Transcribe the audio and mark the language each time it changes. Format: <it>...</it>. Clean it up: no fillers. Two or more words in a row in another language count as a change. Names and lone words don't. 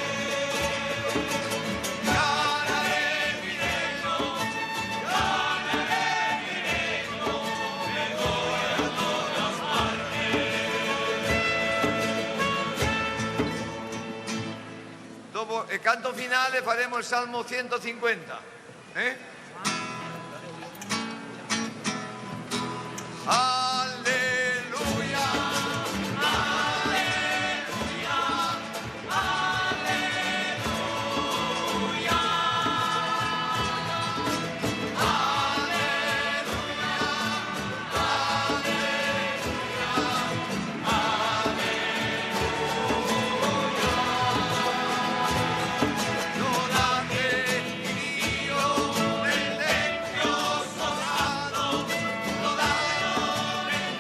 <es>Ganaré mi reino, me voy a todas partes.</es> <it>Dopo il canto finale faremo il Salmo 150. Alleluia, alleluia, alleluia, lodate il Dio nel tempio sagrato, lodate</it>